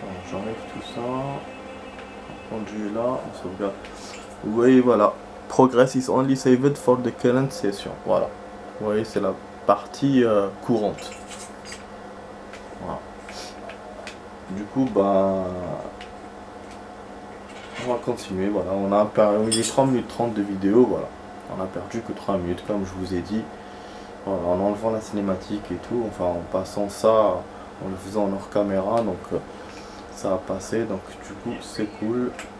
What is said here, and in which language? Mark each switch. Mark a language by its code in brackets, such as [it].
[fr] J'enlève tout ça. Le conduit est là, on sauvegarde. Vous voyez, voilà. [en] Progress is only saved for the current session. [fr] Voilà. Vous voyez, c'est la partie courante. Voilà. Du coup, bah... on va continuer, voilà. On a perdu 3 minutes 30 de vidéo, voilà. On a perdu que 3 minutes, comme je vous ai dit. Voilà, en enlevant la cinématique et tout, enfin en passant ça, en le faisant en hors caméra, donc ça a passé, donc du coup c'est cool.